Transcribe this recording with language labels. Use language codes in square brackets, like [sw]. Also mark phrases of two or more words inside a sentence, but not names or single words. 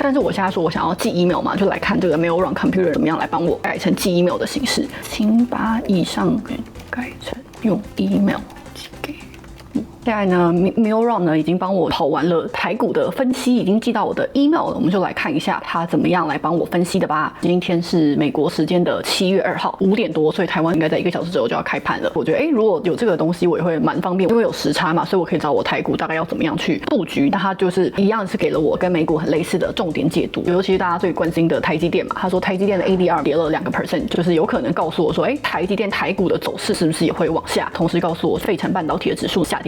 [zh] 但是我現在說我想要寄 email 嘛，就來看這個 Millrun Computer 怎麼樣來幫我改成寄 email 的形式。請把以上改成用 email 寄給我。现在呢 Millrun 呢已經幫我跑完了台股的分析，已經寄到我的 email 了。我們就來看一下它怎麼樣來幫我分析的吧。今天是美國時間的7月2號5點多，所以台灣應該在1個小時之後就要開盤了。我覺得如果有這個東西我也會蠻方便，因為有時差嘛，所以我可以找我台股大概要怎麼樣去布局。那它就是一樣是給了我跟美股很類似的重點解讀，尤其是大家最關心的台積電嘛。他說台積電的 ADR 跌了2%，就是有可能告訴我說，台積電台股的走勢是不是也會往下？同時告訴我費城半導體的指數下跌了5%。